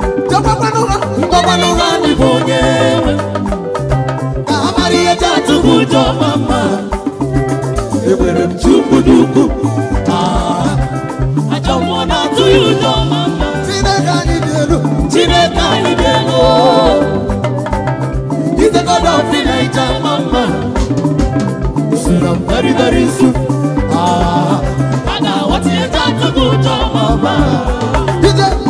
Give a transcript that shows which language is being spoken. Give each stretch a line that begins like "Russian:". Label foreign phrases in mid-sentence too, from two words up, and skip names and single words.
Igbo: Jọgbakwanụ ha, jọgbakwanụ ha ndị bụ onye nwe. Ka ha mara ihe ji atụ gị ụjọ, mama. Enwere m Chukwu dị ukwuu. Ah, ajọ mmụọ na-atụ ya ụjọ, mama. Chineke anyị dị elu. Chineke anyị dị elu.
English: He's the God of Elijah, mama. Soon and very, very soon.
Igbo: Ah, a ga-aghọta ihe ji atụ gị ụjọ, mama. Ije.